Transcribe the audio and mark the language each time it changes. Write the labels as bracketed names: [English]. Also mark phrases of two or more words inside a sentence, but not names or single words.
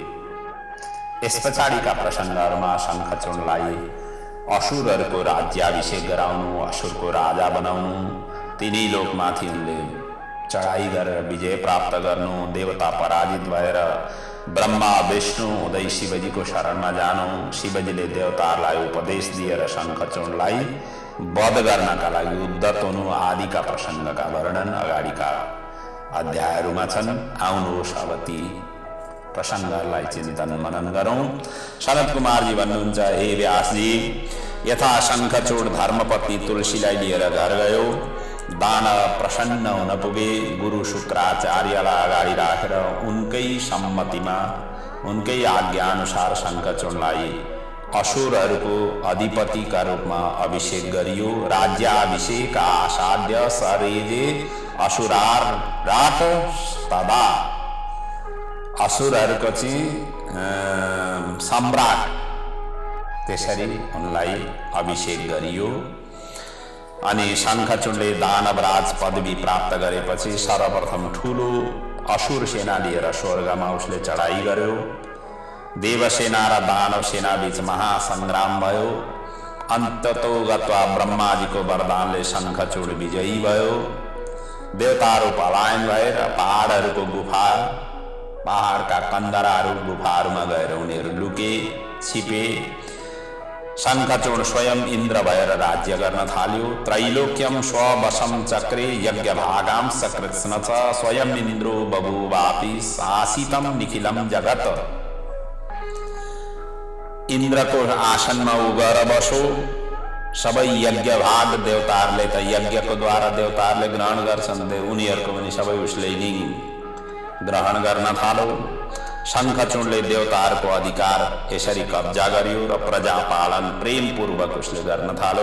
[Nepali] यस पछाडिका प्रसङ्गहरूमा शङ्खचूर्णलाई असुरहरूको राज्याभिषेक गराउनु, असुरको राजा बनाउनु, तिनै लोकमाथि उनले चढाई गरेर विजय प्राप्त गर्नु, देवता पराजित भएर ब्रह्मा विष्णु हुँदै शिवजीको शरणमा जानु, शिवजीले देवताहरूलाई उपदेश दिएर शङ्खचूर्णलाई वध गर्नका लागि उद्धत हुनु आदिका प्रसङ्गका वर्णन अगाडिका अध्यायहरूमा छन्। आउनुहोस् अब ती प्रसङ्गहरूलाई चिन्तन मनन गरौँ। सनत कुमारजी भन्नुहुन्छ, हे व्यासजी, यथा शङ्खचूर्ण धर्मपत्नी तुलसीलाई लिएर घर गयो, दानव प्रसन्न हुन पुगे। गुरु शुक्राचार्यलाई अगाडि राखेर उनकै सम्मतिमा, उनकै आज्ञाअनुसार शङ्खचूर्णलाई असुरहरूको अधिपतिका रूपमा अभिषेक गरियो। [Sanskrit] राज्याभिषेक आसाद्य सरेजे असुरार राट तदा, [Nepali] असुरहरूको चाहिँ सम्राट, त्यसरी उनलाई अभिषेक गरियो। अनि शङ्खचूर्णले दानवराज पदवी प्राप्त गरेपछि सर्वप्रथम ठुलो असुर सेना लिएर स्वर्गमा उसले चढाई गर्यो। देवसेना र दानव सेना बीच महासङ्ग्राम भयो। अन्ततो गत्वा ब्रह्माजीको वरदानले शङ्खचूर्ण विजयी भयो। देवताहरू पलायन भएर पहाडहरूको गुफा, पहाडका कन्दराहरू गुफाहरूमा गएर उनीहरू लुके, छिपे। शङ्खचूर्ण स्वयं इन्द्र भएर राज्य गर्न थाल्यो। [Sanskrit] त्रैलोक्यम स्ववशम चक्रे यज्ञ भागाम सकृत्स्न च स्वयं इन्द्रो बभूवापि शासितम निखिलम जगत। [Nepali] इन्द्रको आसनमा उ गएर बसो। सबै यज्ञ भाग देवताहरूले त यज्ञको द्वारा देवताहरूले ग्रहण गर्छन्, उनीहरूको पनि सबै उसले नै ग्रहण गर्न थालो। शङ्खचूर्णले देवताहरूको अधिकार यसरी कब्जा गर्यो र प्रजापालन प्रेमपूर्वक उसले गर्न थालो।